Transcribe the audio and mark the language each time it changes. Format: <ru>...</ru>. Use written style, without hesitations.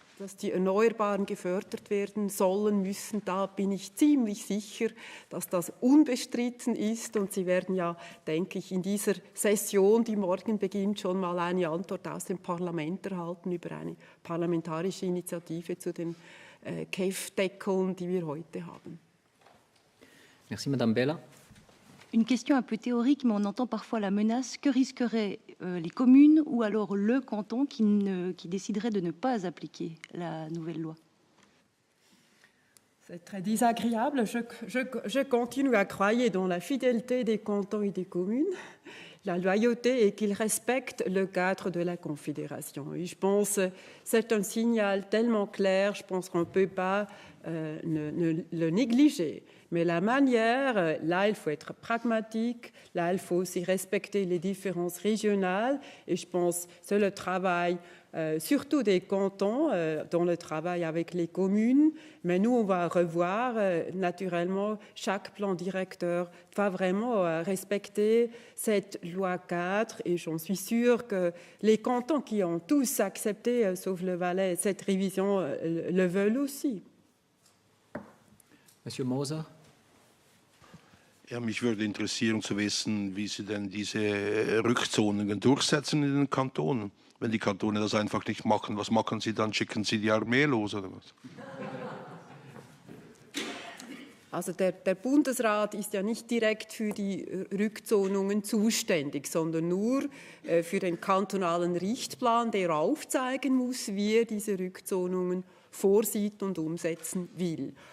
<de>Dass die Erneuerbaren gefördert werden sollen, müssen, da bin ich ziemlich sicher, dass das unbestritten ist. Und Sie werden ja, denke ich, in dieser Session, die morgen beginnt, schon mal eine Antwort aus dem Parlament erhalten über eine parlamentarische Initiative zu den KEF-Deckeln, die wir heute haben.</de> <fr>Merci, Madame Bella. Une question un peu théorique, mais on entend parfois la menace. Que risqueraient les communes ou alors le canton qui déciderait de ne pas appliquer la nouvelle loi? C'est très désagréable. Je continue à croire dans la fidélité des cantons et des communes, la loyauté et qu'ils respectent le cadre de la Confédération. Et je pense que c'est un signal tellement clair, je pense qu'on ne peut pas le négliger. Mais la manière, là, il faut être pragmatique, là, il faut aussi respecter les différences régionales. Et je pense que c'est le travail, surtout des cantons, dans le travail avec les communes. Mais nous, on va revoir, naturellement, chaque plan directeur va vraiment respecter cette loi 4. Et j'en suis sûre que les cantons qui ont tous accepté, sauf le Valais, cette révision, le veulent aussi. Monsieur Moser.</fr> <de>Ja, mich würde interessieren zu wissen, wie Sie denn diese Rückzonungen durchsetzen in den Kantonen. Wenn die Kantone das einfach nicht machen, was machen Sie dann? Schicken Sie die Armee los oder was? Also der Bundesrat ist ja nicht direkt für die Rückzonungen zuständig, sondern nur für den kantonalen Richtplan, der aufzeigen muss, wie er diese Rückzonungen vorsieht und umsetzen will.</de>